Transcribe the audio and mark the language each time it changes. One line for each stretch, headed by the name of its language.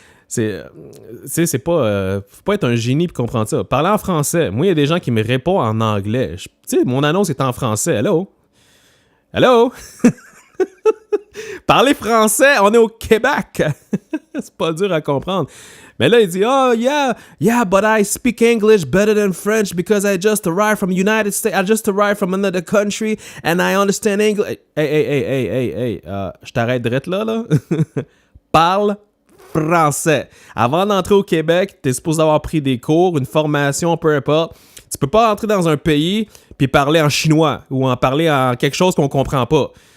French: C'est pas, faut pas être un génie pour comprendre ça. Parler en français. Moi, il y a des gens qui me répondent en anglais. Tu sais, mon annonce est en français. Hello? Hello? Parler français, on est au Québec. C'est pas dur à comprendre. Mais là, il dit,
English: oh, yeah, but I speak English better than French because I just arrived from United States. I just arrived from another country and I understand English.
French: Hey, je t'arrête direct là. Parle français. Avant d'entrer au Québec, t'es supposé avoir pris des cours, une formation, peu importe. Tu peux pas entrer dans un pays puis parler en chinois ou en parler en quelque chose qu'on comprend pas.